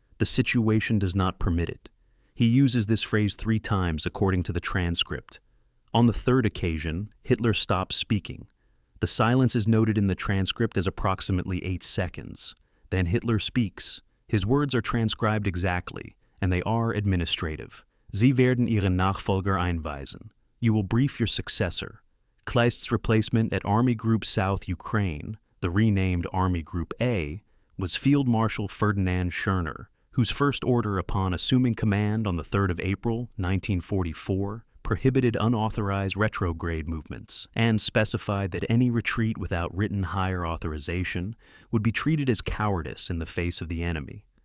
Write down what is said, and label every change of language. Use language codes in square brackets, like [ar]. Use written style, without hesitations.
[en] The situation does not permit it. He uses this phrase 3 times according to the transcript. On the third occasion, Hitler stops speaking. The silence is noted in the transcript as approximately 8 seconds. Then Hitler speaks. His words are transcribed exactly, and they are administrative. [de] Sie werden Ihren Nachfolger einweisen. [en] You will brief your successor. Kleist's replacement at Army Group South Ukraine, the renamed Army Group A, was Field Marshal Ferdinand Schörner, whose first order upon assuming command on the 3rd of April, 1944, prohibited unauthorized retrograde movements and specified that any retreat without written higher authorization would be treated as cowardice in the face of the enemy.